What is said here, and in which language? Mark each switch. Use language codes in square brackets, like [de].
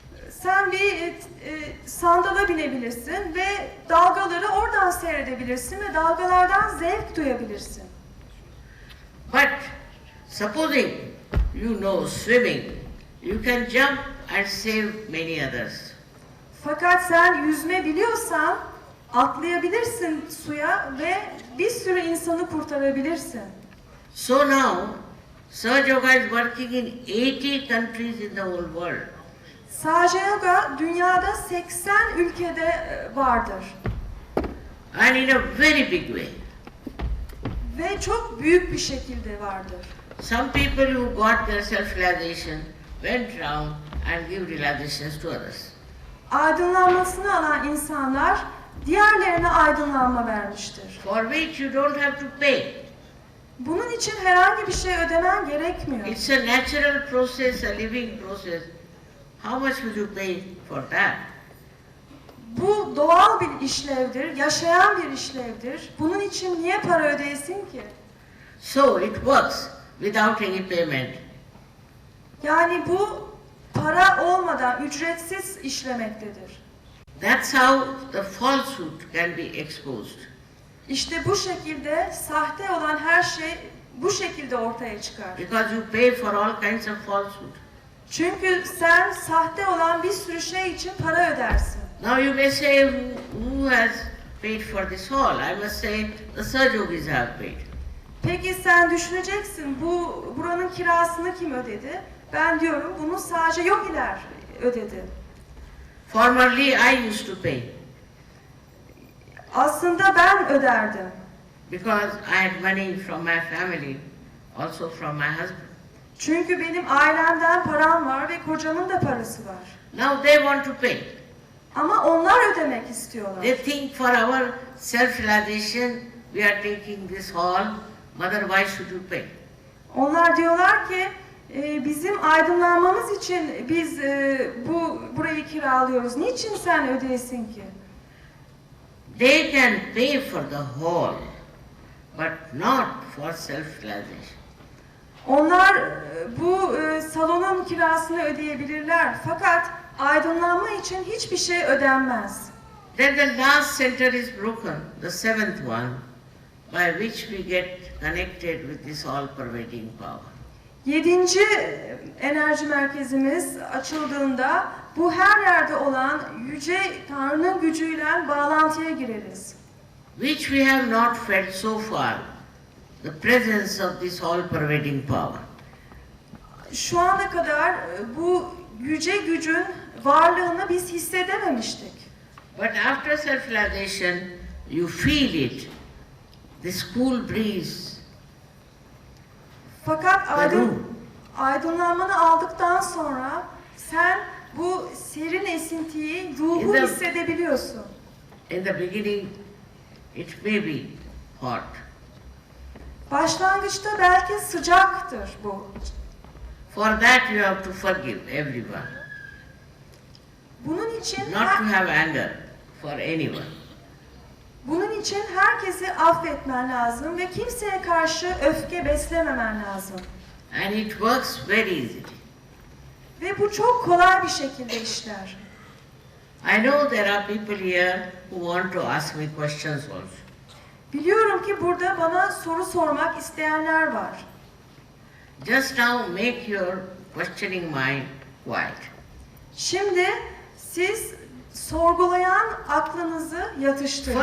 [tr] Sen bir sandala binebilirsin ve dalgaları oradan seyredebilirsin ve dalgalardan zevk duyabilirsin. [en] But supposing you know swimming, you can jump and save many others. [tr] Fakat sen yüzme biliyorsan atlayabilirsin suya ve bir sürü insanı kurtarabilirsin. [en] So now, Sahaja Yoga is working in 80 countries in the whole world. [tr] Sahaja Yoga dünyada 80 ülkede vardır. [en] And in a very big way. [tr] Ve çok büyük bir şekilde vardır. [en] Some people who got their self-realization went around and give realizations to others. [tr] Aydınlanmasını alan insanlar diğerlerine aydınlanma vermiştir. [en] For which you don't have to pay. [tr] Bunun için herhangi bir şey ödemen gerekmiyor. [en] It's a natural process, a living process. How much will you pay for that? [tr] Bu doğal bir işlevdir, yaşayan bir işlevdir. Bunun için niye para ödeyesin ki? [en] So it works without any payment. [tr] Yani bu para olmadan ücretsiz işlemektedir. [en] That's how the falsehood can be exposed. [tr] İşte bu şekilde sahte olan her şey bu şekilde ortaya çıkar. [en] Because you pay for all kinds of falsehood. [tr] Çünkü sen sahte olan bir sürü şey için para ödersin. [en] Now you may say, who has paid for this hall? I must say, the Sahaja Yogis have paid. [tr] Peki sen düşüneceksin, buranın kirasını kim ödedi? Ben diyorum bunu sadece yogiler ödedi. [en] Formerly I used to pay [tr] Aslında ben öderdim. [en] because I had money from my family, also from my husband. [tr] Çünkü benim ailemden param var ve kocamın da parası var. [en] Now they want to pay. [tr] Ama onlar ödemek istiyorlar. [en] They think for our self-realization we are taking this hall, mother, why should you pay? [tr] Onlar diyorlar ki bizim aydınlanmamız için biz burayı kiralıyoruz. Niçin sen ödeyesin ki? [en] They can pay for the hall, but not for self-realization. [tr] Onlar bu salonun kirasını ödeyebilirler. Fakat aydınlanma için hiçbir şey ödenmez. [en] Then the last center is broken, the seventh one, by which we get connected with this all-pervading power. [tr] 7. enerji merkezimiz açıldığında bu her yerde olan yüce Tanrı'nın gücüyle bağlantıya gireriz. [en] Which we have not felt so far, the presence of this all-pervading power. [tr] Şu ana kadar bu yüce gücün varlığını biz hissedememiştik. [en] But after self-realization, you feel it, this cool breeze, [tr] Fakat [en] the room. [tr] aydınlanmanı aldıktan sonra sen bu serin esintiyi, ruhu [en] In the- [tr] hissedebiliyorsun. [en] In the beginning, it may be hot, [tr] Başlangıçta belki sıcaktır bu. [en] for that you have to forgive everyone, [tr] Bunun için [en] not to have anger for anyone. [tr] bunun için herkesi affetmen lazım ve kimseye karşı öfke beslememen lazım. [en] And it works very easily. [tr] Ve bu çok kolay bir şekilde işler. [en] I know there are people here who want to ask me questions also. [tr] Biliyorum ki burada bana soru sormak isteyenler var. [en] Just now make your questioning mind quiet. [tr] Şimdi siz sorgulayan aklınızı yatıştırın.